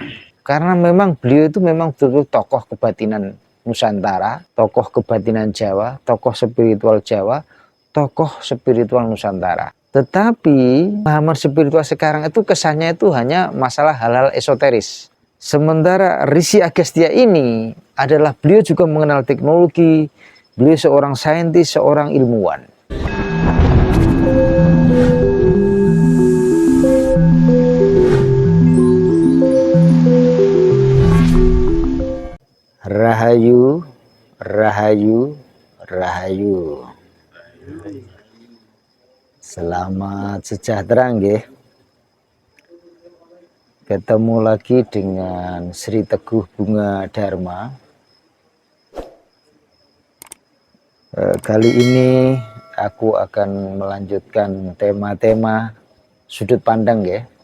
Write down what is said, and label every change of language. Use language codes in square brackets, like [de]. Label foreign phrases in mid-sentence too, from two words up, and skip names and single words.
[id] Karena memang beliau itu memang betul-betul tokoh kebatinan Nusantara, tokoh kebatinan Jawa, tokoh spiritual Jawa, tokoh spiritual Nusantara. Tetapi pemahaman spiritual sekarang itu kesannya itu hanya masalah hal-hal esoteris. Sementara Risi Agastya ini adalah beliau juga mengenal teknologi, beliau seorang saintis, seorang ilmuwan. [jv] Rahayu, rahayu, rahayu. [id] Selamat sejahtera nggih. Ketemu lagi dengan Sri Teguh Bunga Dharma. Kali ini aku akan melanjutkan tema-tema sudut pandang ya.